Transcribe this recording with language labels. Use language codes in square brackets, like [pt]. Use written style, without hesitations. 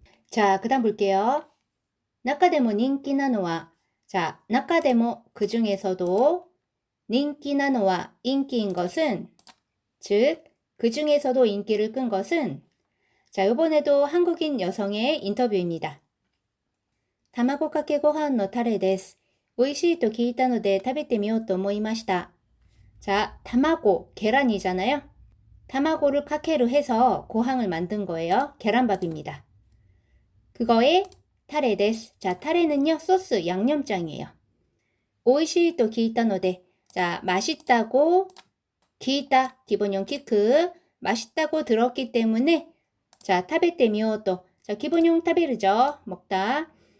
[ko] 자, 그 다음 볼게요. 나카데모 닌키나노와 자, 나카데모 그 중에서도 닌키나노와 인기인 것은 즉, 그 중에서도 인기를 끈 것은 자, 이번에도 한국인 여성의 인터뷰입니다. [ja] 卵かけご飯のタレです。美味しいと聞いたので食べてみようと思いました. [ko] 자, 타마고, 계란이잖아요. 타마고를 카케로 해서 고항을 만든 거예요. 계란밥입니다. 그거에 타레です. 자, 타레는요, 소스, 양념장이에요. 오이시 또 기타노데. 자, 맛있다고 기다 기본형 키크 맛있다고 들었기 때문에 자, 타베테미오또 자, 기본형 타베르죠. 먹다.